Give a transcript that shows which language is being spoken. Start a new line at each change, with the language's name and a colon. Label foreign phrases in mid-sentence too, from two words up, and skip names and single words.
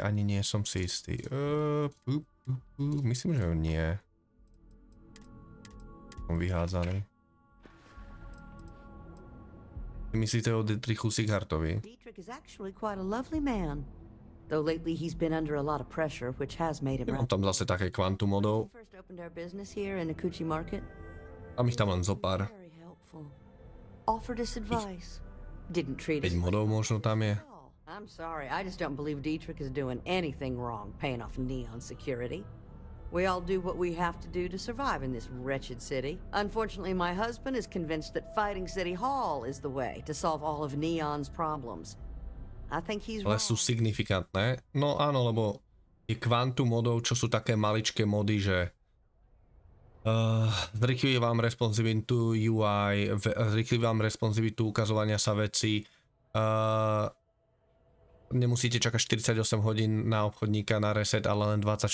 Slovak: Ani nie som si istý. Myslím, že nie. Som vyhádzaný. Myslíte o Dietrichu Sieghartovi?
English: Dietrich is actually quite a lovely man. Though lately he's been under a lot of pressure, which has made him.
Slovak: Mám tam zase také kvantum modov.
English: First opened our business here in Akuchi Market.
Slovak: Tam ich tam len zopár.
English: Very helpful. Offered us advice. Didn't treat us.
Slovak: 5 modov možno tam je.
English: I'm sorry, I just don't believe Dietrich is doing anything wrong paying off Neon security. We all do what we have to do to survive in this wretched city. Unfortunately, my husband is convinced that fighting City Hall is the way to solve all of Neon's problems. I think he's wrong.
Slovak: Ale sú signifikantné. No áno, lebo je kvantum modov, čo sú také maličké mody, že zrýchli vám responsivitu UI, zrýchli vám responsivitu ukazovania sa veci, nemusíte čakať 48 hodín na obchodníka na reset, ale len 24.